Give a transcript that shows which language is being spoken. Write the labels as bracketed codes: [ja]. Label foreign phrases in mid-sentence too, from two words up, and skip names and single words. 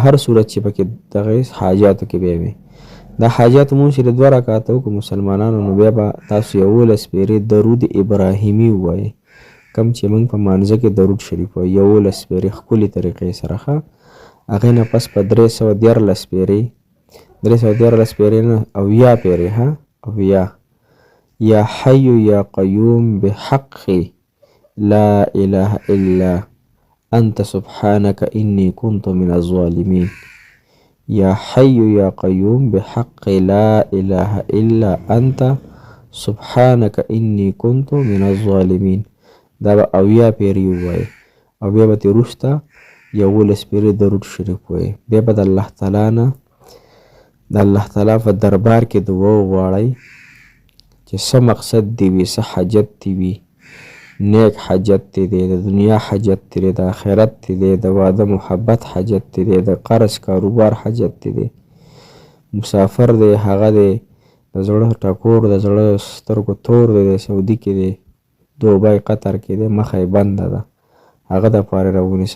[ps] هر صورت چې پکې دغه حاجاتو کې به وي. دا حاجات مونږ چې 2 رکعته وکړو مسلمانانو، نو بیا به تاسو 11 پیرې درود ابراهیمي ووایئ، کم چې موږ په مانځه کې درود شریف وایو 11 پیرې ښکلې طریقې سره ښه. هغې نه پس په 314 پیرې 314 پیرې نه اویا پیرې ها اویا. [ar] یا حی یا قیوم بحق لا اله الا انت سبحانك انی كنت من الظالمین. یا حی یا قیوم بحق لا اله الا انت سبحانك انی كنت من الظالمین. [ps] دا به اویا پیرې ووایئ او بیا به ترې وروسته 11 پیرې درود شریف ووایئ. بیا به د الله تعالی نه د الله تعالی په دربار کې دعا وغواړئ چې څه مقصد دې وي، څه حاجت دې وي، نیک حاجت دې دی، د دنیا حاجت دې دی، د آخرت دې دی، د واده محبت حاجت دې دی، د قرض کاروبار حاجت دې دی، مسافر دی، هغه دی د زړه ټکور د زړه سترګو تور دی، د سعودي کې دی، دوبۍ قطر کې دی، مخه یې بنده ده، هغه دپاره راونیسئ.